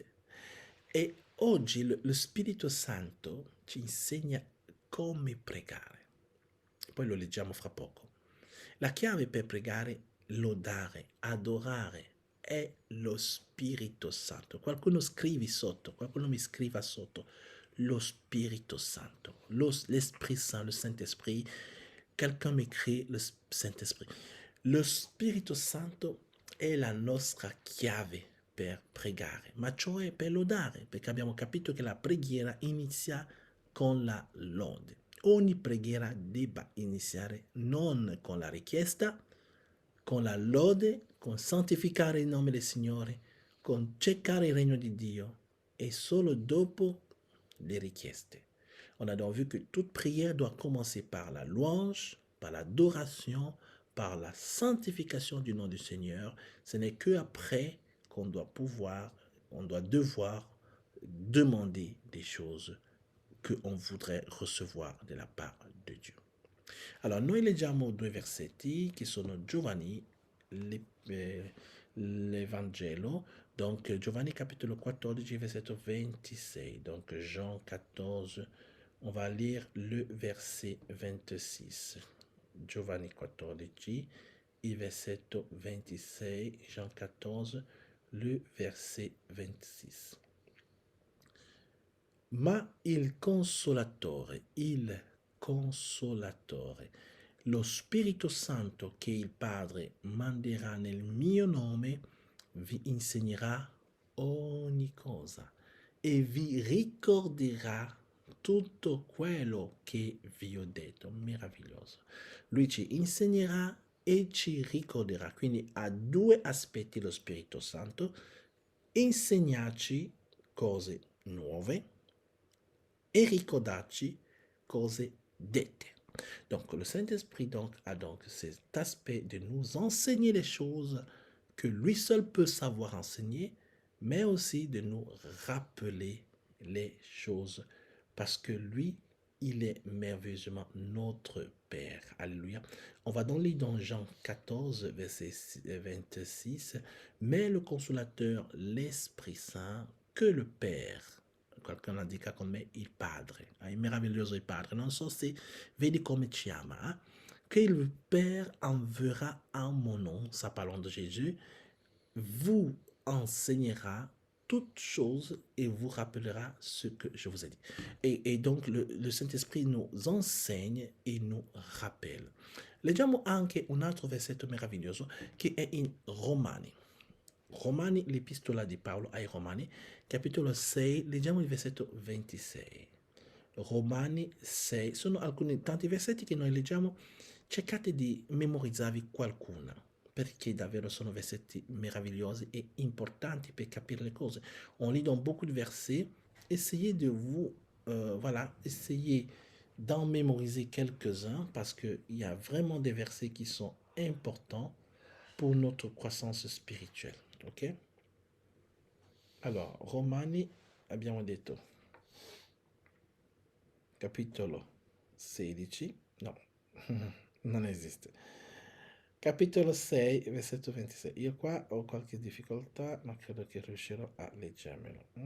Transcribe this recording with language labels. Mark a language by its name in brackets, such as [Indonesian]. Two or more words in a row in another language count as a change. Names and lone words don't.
[Italian] E oggi lo Spirito Santo ci insegna come pregare. Poi lo leggiamo fra poco. La chiave per pregare, lodare, adorare è lo Spirito Santo. Qualcuno scrivi sotto, qualcuno mi scriva sotto. Lo Spirito Santo, [French] l'Esprit Saint, le Saint-Esprit. Quelqu'un m'écrit le Saint-Esprit. [Italian] Lo Spirito Santo è la nostra chiave per pregare, ma cioè per lodare, perché abbiamo capito che la preghiera inizia con la lode. Ogni preghiera debba iniziare non con la richiesta, con la lode, con santificare il nome del Signore, con cercare il regno di Dio e solo dopo les richieste. [French] On a donc vu que toute prière doit commencer par la louange, par l'adoration, par la sanctification du nom du Seigneur. Ce n'est que après qu'on doit devoir demander des choses qu'on voudrait recevoir de la part de Dio. [Italian] Allora, noi leggiamo due versetti che sono Giovanni, l'Evangelo, donc Giovanni capitolo 14, versetto 26. [French] Donc Jean 14, on va lire le verset 26. [Italian] Giovanni 14, il versetto 26, [French] Jean 14, le verset 26. [Italian] Ma il consolatore, lo Spirito Santo che il Padre manderà nel mio nome, vi insegnerà ogni cosa e vi ricorderà tutto quello che vi ho detto. Meraviglioso. Lui ci insegnerà e ci ricorderà. Quindi ha due aspetti lo Spirito Santo: insegnarci cose nuove et ricordarci cose dette. [French] Donc le Saint-Esprit a donc cet aspect de nous enseigner les choses que lui seul peut savoir enseigner, mais aussi de nous rappeler les choses parce que lui, il est merveilleusement notre Père. Alléluia. On va donc lire dans Jean 14, verset 26, mais le consolateur, l'Esprit Saint, que le Père [Italian] qualcuno dica con me il Padre, il meraviglioso il Padre, non so se vedi come ci ama, [French] que le Père enverra en mon nom, ça parlant de Jésus, vous enseignera toutes choses et vous rappellera ce che je vous ai dit. Et donc le Saint-Esprit nous enseigne e nous rappelle. [Italian] Leggiamo anche un altro versetto meraviglioso che è in Romani. Romani, l'epistola di Paolo ai Romani, capitolo 6, leggiamo il versetto 26. Romani 6, sono alcuni tanti versetti che noi leggiamo, cercate di memorizzarvi qualcuna, perché davvero sono versetti meravigliosi e importanti per capire le cose. [French] On lit dans beaucoup de versets, essayez de vous, voilà, essayez d'en mémoriser quelques-uns, parce qu'il y a vraiment des versets qui sont importants pour notre croissance spirituelle. Ok? [Italian] Allora, Romani abbiamo detto capitolo 16, no, non esiste. Capitolo 6, versetto 26. Io qua ho qualche difficoltà, ma credo che riuscirò a leggermelo.